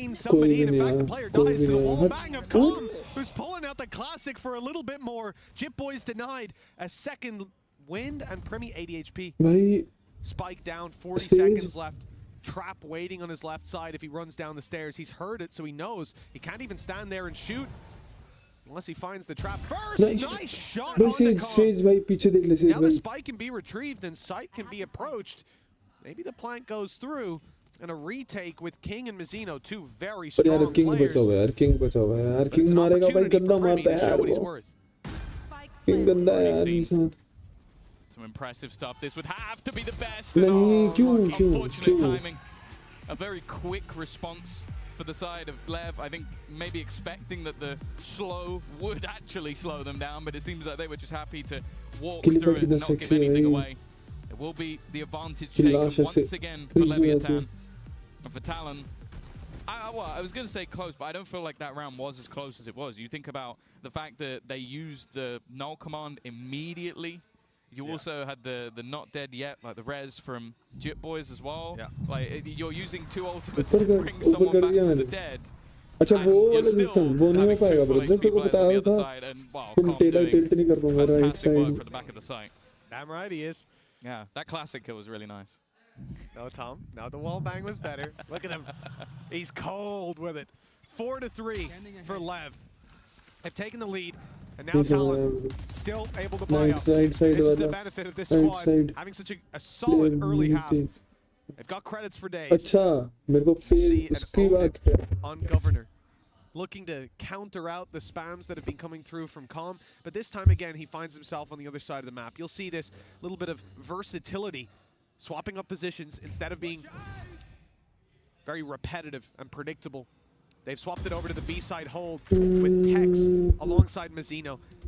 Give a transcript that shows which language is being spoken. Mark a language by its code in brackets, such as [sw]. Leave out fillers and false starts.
[hi] कोई भी नहीं आया, कोई भी नहीं आया. [en] Who's pulling out the classic for a little bit more. Jip Boys denied a second wind, and Premi 80 HP. [hi] भाई [en] Spike down, 40 seconds left. Trap waiting on his left side if he runs down the stairs. He's heard it, so he knows he can't even stand there and shoot unless he finds the trap first. Nice shot on the com. Now the spike can be retrieved and sight can be approached. Maybe the plank goes through, and a retake with King and Mizzino, two very strong players. [hi] King बचा हुआ है यार, King मारेगा भाई, गंदा मारता है यार वो. King गंदा है यार इंसान. [en] Some impressive stuff. This would have to be the best. Unfortunate timing. A very quick response for the side of LEV. I think maybe expecting that the slow would actually slow them down, but it seems like they were just happy to walk through it and not give anything away. It will be the advantage taken once again for Leviathan and for Talon. Well, I was going to say close, but I don't feel like that round was as close as it was. You think about the fact that they used the null command immediately. You also had the not dead yet, like the res from Jip Boys as well. Yeah. Like you're using two ultimates to bring someone back from the dead. [hi] अच्छा वो वाला system वो नहीं हो पाएगा brother, तेरे को बताया था तुम टिल्ट नहीं कर पाऊंगा right side. [en] For the back of the site. Damn right he is. Yeah, that classic kill was really nice. No, Tom. Now the wall bang was better. Look at him. He's cold with it. 4-3 for LEV. They've taken the lead. And now Talon still able to play up. This is the benefit of this squad, having such a solid early half. They've got credits for days. [hi] अच्छा मेरे को फिर उसकी बात [en] on Governor. looking to counter out the spams that have been coming through from Calm. But this time again, he finds himself on the other side of the map. You'll see this little bit of versatility, swapping up positions instead of being very repetitive and predictable. They've swapped it over to the B side hold with Tex alongside Mazzino.